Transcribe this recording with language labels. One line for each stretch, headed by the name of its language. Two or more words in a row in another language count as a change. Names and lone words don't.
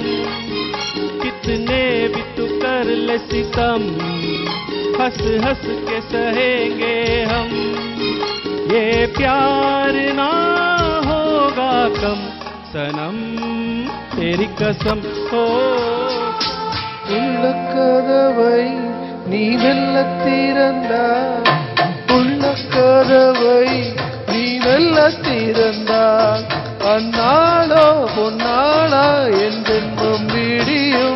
Hindi: कितने भी तू कर ले सितम, हंस हंस के सहेंगे हम. ये प्यार ना होगा कम सनम, तेरी कसम हो.
Tamil: உள்ளக்கதவை நீ மெல்ல திறந்தால், உள்ளக்கதவை நீ மெல்ல திறந்தால், அந்நாளோ பொன்னாளா என் ஜென்மம் விடியும்.